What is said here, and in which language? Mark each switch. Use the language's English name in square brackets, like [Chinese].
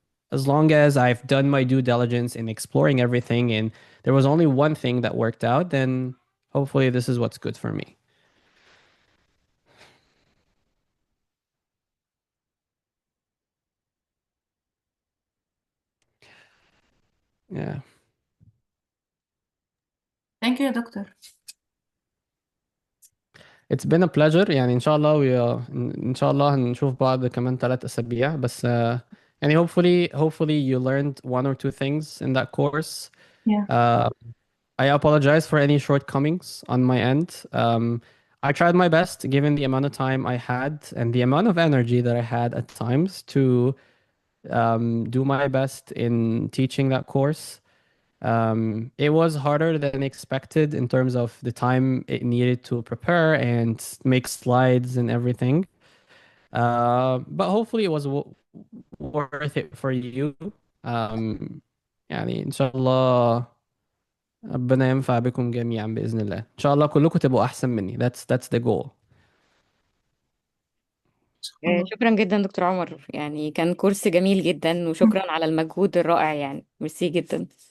[English] As long as I've done my due diligence in exploring everything and there was only one thing that worked out, then hopefully this is what's good for me. Yeah. Thank you [Arabic] يا دكتور. [English] It's been a pleasure. [Arabic] يعني إن شاء الله إن شاء الله هنشوف بعض كمان 3 أسابيع بس. [English] يعني hopefully you learned one or two things in that course. Yeah. I apologize for any shortcomings on my end. I tried my best given the amount of time I had and the amount of energy that I had at times to do my best in teaching that course. It was harder than expected in terms of the time it needed to prepare and make slides and everything. But hopefully it was worth it for you. [Arabic] يعني إن شاء الله ربنا ينفع بكم جميعا بإذن الله. إن شاء الله كلكم تبقوا أحسن مني. [English] That's the goal. [Arabic] شكرا جدا دكتور عمر، يعني كان كورس جميل جدا، وشكرا على المجهود الرائع، يعني ميرسي جدا.